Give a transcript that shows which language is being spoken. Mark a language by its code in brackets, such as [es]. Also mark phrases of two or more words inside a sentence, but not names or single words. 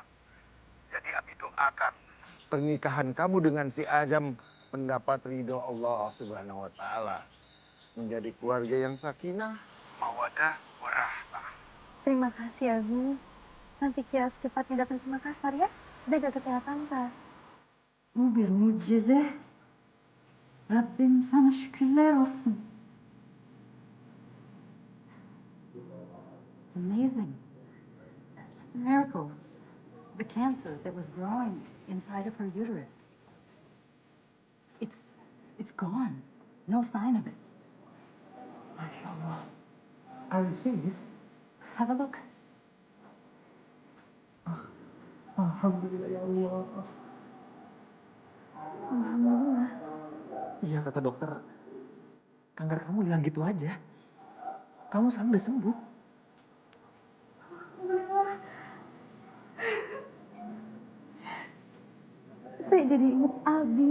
[id] Jadi Abi doakan pernikahan kamu dengan si Azam mendapat ridho Allah [ar] Subhanahu wa taala. [id] Menjadi keluarga yang [ar] sakinah, mawaddah, warahmah. [id] Terima kasih, Abi. Nanti Kia secepatnya datang ke Makassar ya. Jaga kesehatan, Kak. [tr] Bu bir mucize. Rabbim sana şükürler olsun. [en] It's amazing. It's a miracle. The cancer that was growing inside of her uterus. It's gone. No sign of it. MasyaAllah. Are you serious? Have a look. [ar] Alhamdulillah ya Allah. Alhamdulillah. [id] Iya kata dokter, kanker kamu hilang gitu aja. Kamu sekarang udah sembuh. Alhamdulillah. Saya jadi ingat Abi.